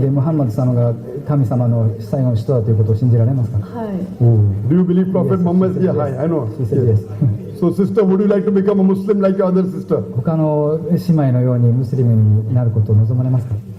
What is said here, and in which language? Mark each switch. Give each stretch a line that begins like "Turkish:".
Japanese: でムハンマド様が神様の最後の人だということを信じられますか。はい。
English: Do you believe Prophet Muhammad? Yeah, hi, I know. She said yes. So, sister, would you like to become a Muslim like your other sister?
Japanese: 他の姉妹のようにムスリムになることを望まれますか。